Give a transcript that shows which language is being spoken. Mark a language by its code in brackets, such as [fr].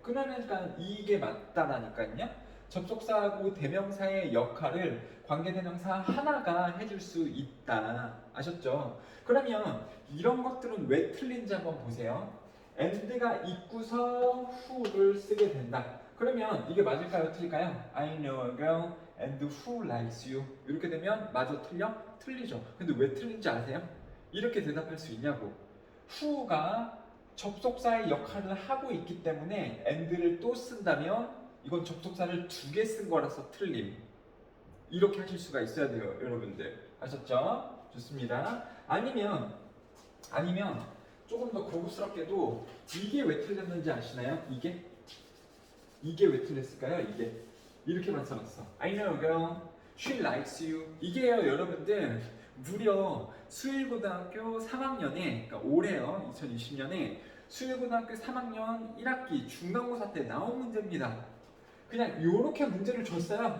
[ko] 그러니까 이게 맞다라니까요. 접속사하고 대명사의 역할을 관계대명사 하나가 해줄 수 있다. 아셨죠? 그러면 이런 것들은 왜 틀린지 한번 보세요. and가 있고서 who를 쓰게 된다. 그러면 이게 맞을까요? 틀릴까요? [en] I know a girl and who likes you. [ko] 이렇게 되면 맞아 틀려? 틀리죠. 근데 왜 틀린지 아세요? 이렇게 대답할 수 있냐고. who가 접속사의 역할을 하고 있기 때문에 and를 또 쓴다면 이건 접속사를 두 개 쓴 거라서 틀림. 이렇게 하실 수가 있어야 돼요, 여러분들. 아셨죠? 좋습니다. 아니면 조금 더 고급스럽게도 이게 왜 틀렸는지 아시나요? 이게 왜 틀렸을까요? 이렇게만 써놨어. [en] I know a girl, she likes you. [ko] 이게요, 여러분들 무려 수일고등학교 3학년에, 그러니까 올해요, 2020년에 수일고등학교 3학년 1학기 중간고사 때 나온 문제입니다. 그냥 요렇게 문제를 줬어요.